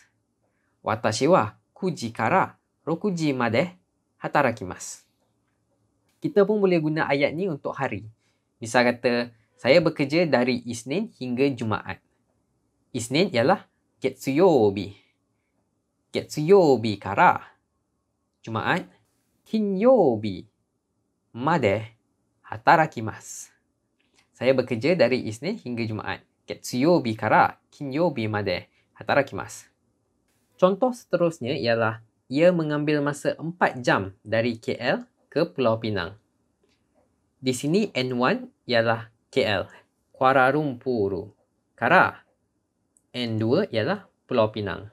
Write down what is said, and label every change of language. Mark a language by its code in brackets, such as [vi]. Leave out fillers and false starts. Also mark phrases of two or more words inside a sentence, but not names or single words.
[ja] Watashi wa kuji kara rokuji made hatarakimasu. [ms] Kita pun boleh guna ayat ni untuk hari. Misal kata, saya bekerja dari Isnin hingga Jumaat. Isnin ialah getsuyobi. [ja] Getsuyobi kara Jumaat, kinyobi made hatarakimasu. [ms] Saya bekerja dari Isnin hingga Jumaat. [ja] Getsuyobi kara kinyobi made hatarakimasu. [ms] Contoh seterusnya ialah ia mengambil masa 4 jam dari KL ke Pulau Pinang. Di sini N1 ialah KL, Kuala Lumpur. Kara N2 ialah Pulau Pinang.